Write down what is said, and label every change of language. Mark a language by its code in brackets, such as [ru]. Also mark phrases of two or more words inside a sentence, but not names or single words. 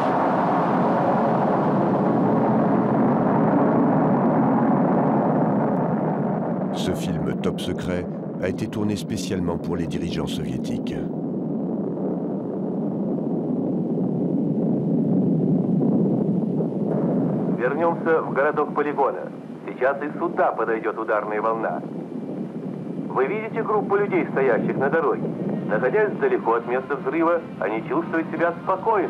[fr] Ce film Top Secret a été tourné spécialement pour les dirigeants soviétiques. [ru] Вернемся в городок полигона. Сейчас и сюда подойдет ударная волна. Вы видите группу людей, стоящих на дороге? Находясь далеко от места взрыва, они чувствуют себя спокойно.